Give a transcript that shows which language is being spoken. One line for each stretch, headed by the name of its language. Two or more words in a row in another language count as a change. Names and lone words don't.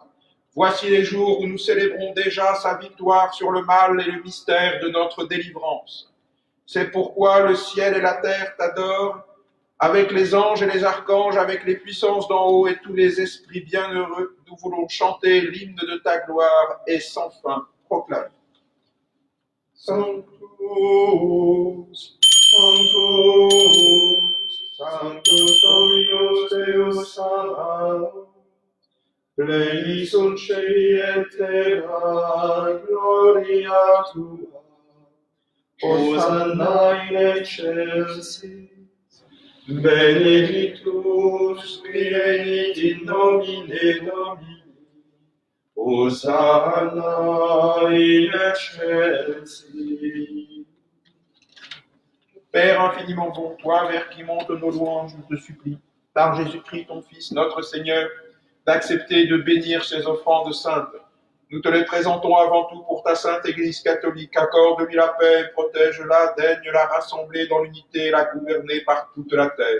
French: Voici les jours où nous célébrons déjà sa victoire sur le mal et le mystère de notre délivrance. C'est pourquoi le ciel et la terre t'adorent, avec les anges et les archanges, avec les puissances d'en haut et tous les esprits bienheureux, nous voulons chanter l'hymne de ta gloire et sans fin proclamer.
Latin: Sanctus, Sanctus, Sanctus Dominus Deus Sabaoth, pleni sunt celi et terra, gloria tua, Hosanna in excelsis. Benedictus qui venit in nomine Domini, Hosanna in excelsis.
French: Père infiniment bon, toi vers qui montent nos louanges, je te supplie, par Jésus-Christ ton Fils, notre Seigneur, d'accepter de bénir ces offrandes saintes. Nous te les présentons avant tout pour ta sainte Église catholique. Accorde-lui la paix, protège-la, daigne la rassembler dans l'unité et la gouverner par toute la terre.